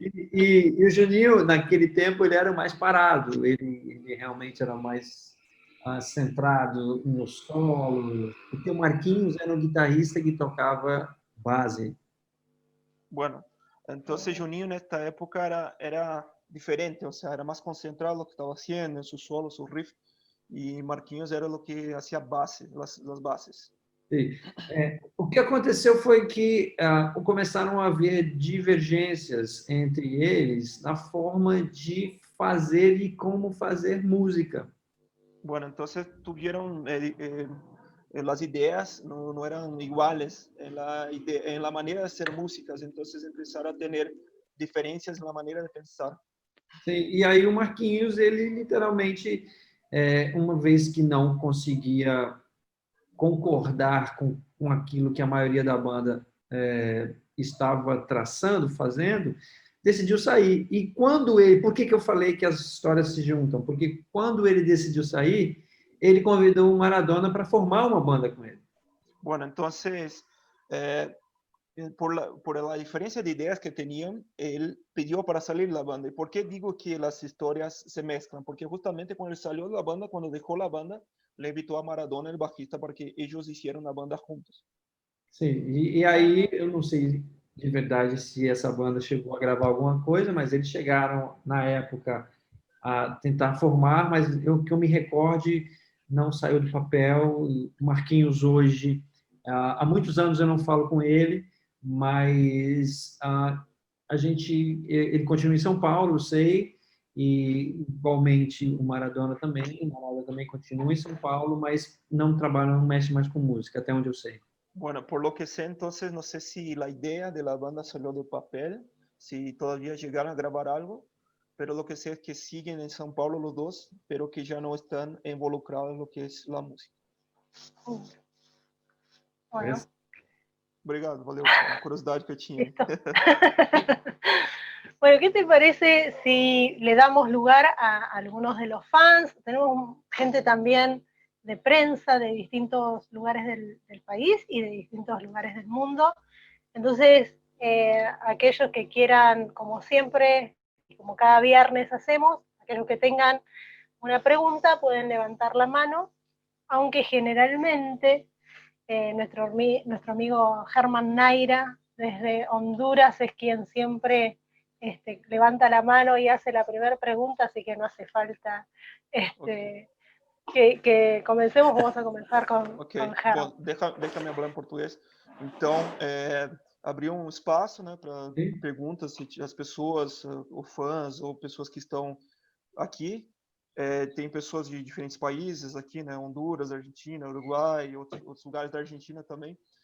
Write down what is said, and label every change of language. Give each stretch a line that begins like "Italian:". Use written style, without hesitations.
Portuguese: E o Juninho, naquele tempo, ele era mais parado, ele realmente era mais centrado no solo, porque o Marquinhos era um guitarrista que tocava base.
Spanish: Bueno, entonces Juninho en esta época era diferente, o sea, era más concentrado en lo que estaba haciendo, en su solo, su riff, y Marquinhos era lo que hacía base, las bases.
Portuguese: O que aconteceu foi que começaram a haver divergências entre eles na forma de fazer e como fazer música.
Spanish: Bueno, entonces tuvieron las ideas no eran iguales en la manera de hacer músicas, entonces empezaron a tener diferencias en la manera de pensar.
Portuguese: Sim, e aí o Marquinhos, ele literalmente, uma vez que não conseguia concordar com aquilo que a maioria da banda estava traçando, fazendo, decidiu sair. E quando ele... Por que eu falei que as histórias se juntam? Porque quando ele decidiu sair, ele convidou o Maradona para formar uma banda com ele.
Spanish: Bueno, entonces, por la diferencia de ideas que tenían, él pidió para salir de la banda. ¿Y por qué digo que las historias se mezclan? Porque justamente cuando él salió de la banda, cuando dejó la banda, le invitó a Maradona, el bajista, para que ellos hicieran una banda juntos.
Portuguese: Sim, e aí eu não sei de verdade se essa banda chegou a gravar alguma coisa, mas eles chegaram, na época, a tentar formar, mas que eu me recorde, não saiu do papel. O Marquinhos hoje, há muitos anos eu não falo com ele, mas ele continua em São Paulo, eu sei, e igualmente o Maradona também continua em São Paulo, mas não trabalha, não mexe mais com música, até onde eu sei.
Spanish: Bueno, por lo que sé, entonces no sé si la idea de la banda salió del papel, si todavía llegaron a grabar algo, pero lo que sé es que siguen en São Paulo los dos, pero que ya no están involucrados en lo que es la música. Bueno.
Portuguese: Obrigado, valeu, a curiosidade que eu tinha.
Spanish: Bueno, ¿qué te parece si le damos lugar a algunos de los fans? Tenemos gente también de prensa de distintos lugares del país y de distintos lugares del mundo. Entonces, aquellos que quieran, como siempre, y como cada viernes hacemos, aquellos que tengan una pregunta pueden levantar la mano, aunque generalmente nuestro amigo Germán Naira desde Honduras es quien siempre levanta la mano y hace la primera pregunta, así que no hace falta
English: Okay.
Spanish: que comencemos. Vamos a comenzar con Germán.
Portuguese: Bom, deixa-me falar em português. Então, abrir um espaço, né, para perguntas, se as pessoas, ou fãs, ou pessoas que estão aqui, tem pessoas de diferentes países aqui, né, Honduras, Argentina, Uruguai, outros lugares da Argentina também.